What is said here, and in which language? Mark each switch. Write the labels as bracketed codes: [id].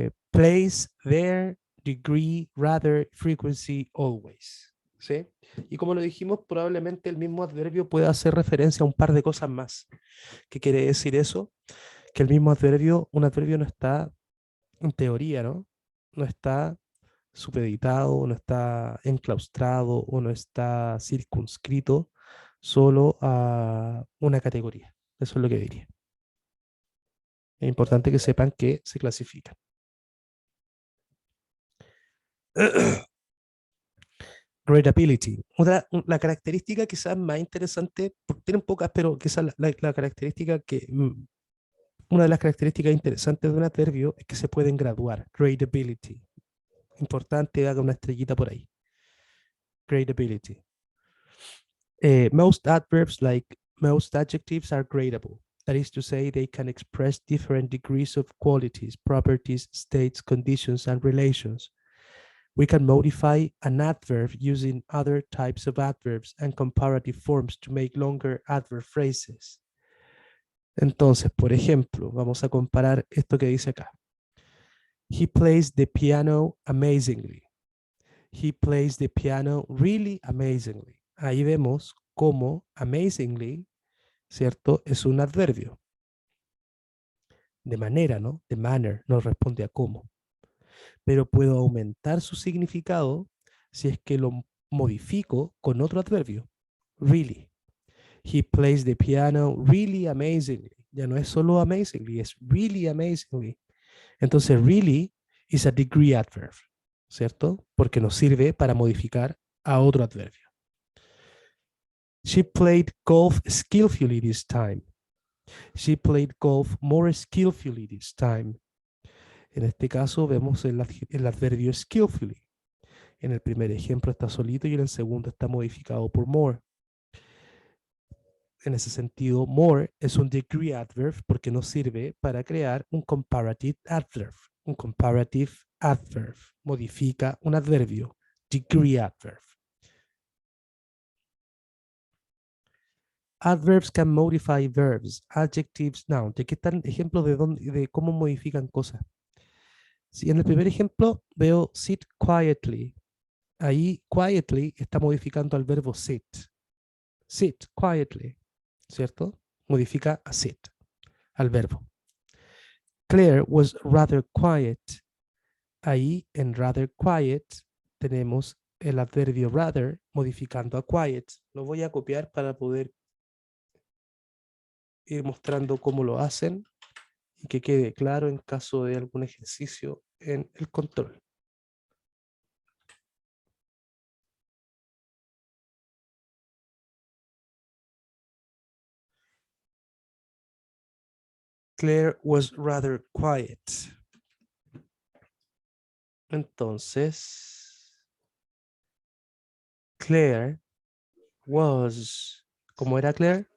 [en] Place, there, degree, rather, frequency, always. [es] ¿Sí? Y como lo dijimos, probablemente el mismo adverbio pueda hacer referencia a un par de cosas más. ¿Qué quiere decir eso? Que el mismo adverbio, un adverbio no está, en teoría, ¿no? No está supeditado, no está enclaustrado o no está circunscrito solo a una categoría. Eso es lo que diría. Es importante que sepan que se clasifican. Readability. La característica quizás más interesante, tienen pocas, pero quizás la característica que, una de las características interesantes de un adverbio es que se pueden graduar. Gradability. Importante, haga una estrellita por ahí. Gradability. [en] Most adverbs, like most adjectives, are gradable. That is to say, they can express different degrees of qualities, properties, states, conditions, and relations. We can modify an adverb using other types of adverbs and comparative forms to make longer adverb phrases. [es] Entonces, por ejemplo, vamos a comparar esto que dice acá. [en] He plays the piano amazingly. He plays the piano really amazingly. [es] Ahí vemos cómo amazingly, ¿cierto? Es un adverbio. De manera, ¿no? De manner, nos responde a cómo. Pero puedo aumentar su significado si es que lo modifico con otro adverbio. [en] Really. He plays the piano really amazingly. [es] Ya no es solo amazingly, es really amazingly. Entonces, [en] really is a degree adverb, [es] ¿cierto? Porque nos sirve para modificar a otro adverbio. [en] She played golf skillfully this time. She played golf more skillfully this time. [es] En este caso vemos el adverbio skillfully. En el primer ejemplo está solito y en el segundo está modificado por more. En ese sentido, more es un degree adverb porque nos sirve para crear un comparative adverb. Un comparative adverb modifica un adverbio, degree adverb. [en] Adverbs can modify verbs, adjectives, nouns. [es] Aquí están ejemplos de cómo modifican cosas. Si en el primer ejemplo veo [en] sit quietly, [es] ahí quietly está modificando al verbo sit. [en] Sit quietly, [es] ¿cierto? Modifica a sit, al verbo. [en] Claire was rather quiet. [es] Ahí en rather quiet tenemos el adverbio rather modificando a quiet. Lo voy a copiar para poder ir mostrando cómo lo hacen y que quede claro en caso de algún ejercicio en el control. [en] Claire was rather quiet. [es] Entonces, [en] Claire was, [es] ¿cómo era Claire?